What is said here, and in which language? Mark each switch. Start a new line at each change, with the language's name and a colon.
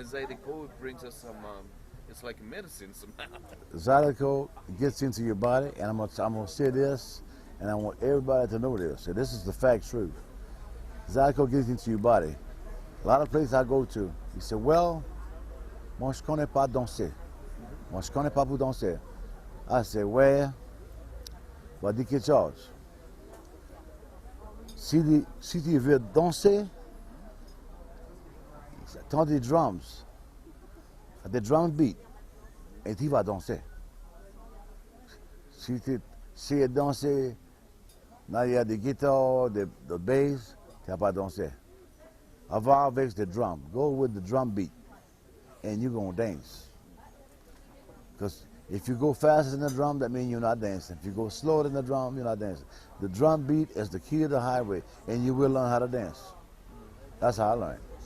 English: Zydeco brings us some. It's like medicine somehow. Zydeco gets into your body, and I'm gonna say this, and I want everybody to know this. So this is the fact truth. Zydeco gets into your body. A lot of places I go to, you say, well,
French: moi je connais pas danser. Moi je connais pas pour danser.
English: I say,
French: ouais, va dire quelque chose. Si tu veux danser, t'as des drums, des drum beats, et tu vas danser. Si tu sais danser, là il y a des guitares, des bass, tu vas pas danser. Va avec
English: the drum. Go with the drum beat, and you're gonna dance. Because if you go faster than the drum, that means you're not dancing. If you go slower than the drum, you're not dancing. The drum beat is the key to the highway, and you will learn how to dance. That's how I learned.